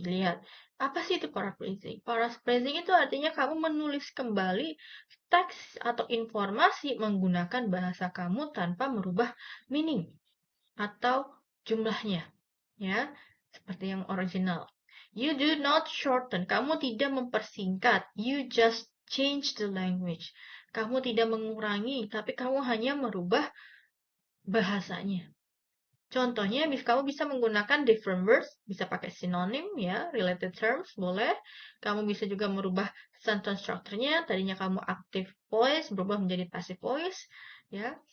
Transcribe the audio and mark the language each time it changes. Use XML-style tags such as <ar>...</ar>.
<id>Lihat, apa sih itu paraphrasing? Paraphrasing itu artinya kamu menulis kembali teks atau informasi menggunakan bahasa kamu tanpa merubah meaning atau jumlahnya, ya, seperti yang original.</id> <en>You do not shorten,</en> <id>kamu tidak mempersingkat.</id> <en>You just change the language.</en> <id>Kamu tidak mengurangi, tapi kamu hanya merubah bahasanya. Contohnya, kamu bisa menggunakan different words, bisa pakai synonym ya, related terms, boleh. Kamu bisa juga merubah sentence structure-nya, tadinya kamu active voice, berubah menjadi passive voice, ya.</id>